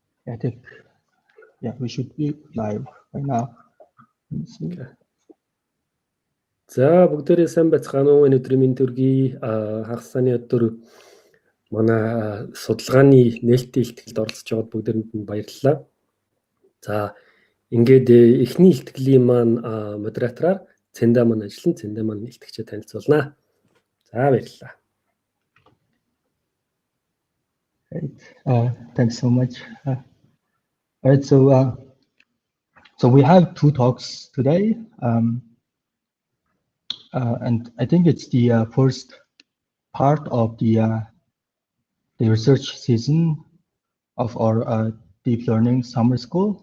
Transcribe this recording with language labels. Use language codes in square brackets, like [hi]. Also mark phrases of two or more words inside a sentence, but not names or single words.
[en] I think, yeah, we should be live right now. Let me see. [mn] За бүгдээрээ сайн байцгаана уу? Өнөөдрийн мэнд төргий хагас сарын өдөр манай судалгааны нээлттэй илтгэлд оролцож байгаад бүгдээрэнд нь баярлалаа. За ингээд эхний илтгэлийн маань модератораар Цэндэ маань ажиллан Цэндэ маань илтгэгчээ танилцуулнаа. За баярлалаа. [en] Great. Thanks so much. All right, so we have two talks today, and I think it's the first part of the research season of our deep learning summer school.